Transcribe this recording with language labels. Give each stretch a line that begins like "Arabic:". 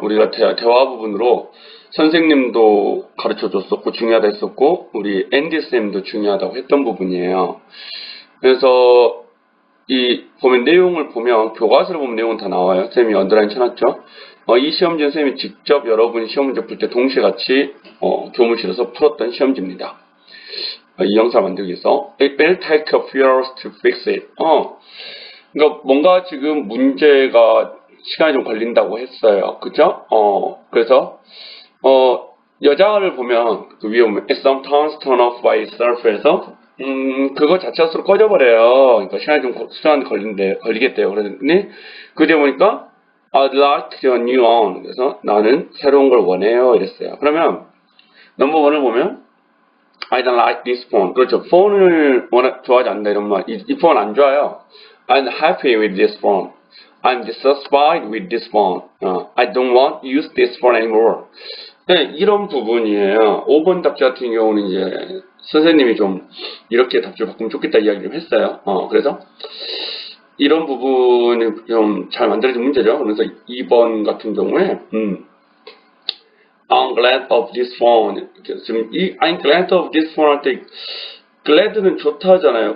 Korean: 우리가 대화 부분으로 선생님도 가르쳐 줬었고 중요하다 했었고 우리 앤디쌤도 중요하다고 했던 부분이에요. 그래서 보면 내용을 보면 교과서를 보면 내용은 다 나와요. 쌤이 언더라인 쳐놨죠. 이 시험지는 쌤이 직접 여러분이 시험 문제 풀 때 동시에 같이 교무실에서 풀었던 시험지입니다. 이 영상을 만들기 위해서
English: It will take a few hours to fix it.
Korean: 그러니까 뭔가 지금 문제가 시간이 좀 걸린다고 했어요. 그죠? 그래서 여자를 보면 그 위에 보면
English: It sometimes turn off by itself
Korean: 에서 그거 자체로 꺼져버려요. 그러니까 시간이 좀 시간 걸리겠대요. 그러더니 그 뒤에 보니까
English: I'd like a new one.
Korean: 그래서 나는 새로운 걸 원해요. 이랬어요. 그러면 넘버 1을 보면
English: I don't like this phone.
Korean: 그렇죠. 폰을 좋아하지 않는다 이런 말. 이 폰 안 좋아요.
English: I'm happy with this phone. I'm dissatisfied with this phone. I don't want to use this phone anymore.
Korean: 네, 이런 부분이에요. 5번 답지 같은 경우는 이제 선생님이 좀 이렇게 답지를 바꾸면 좋겠다 이야기를 좀 했어요. 그래서 이런 부분이 좀 잘 만들어진 문제죠. 그래서 2번 같은 경우에
English: I'm glad of this phone.
Korean: 지금 이
English: I'm glad of this phone
Korean: 할 때
English: glad는
Korean: 좋다 하잖아요.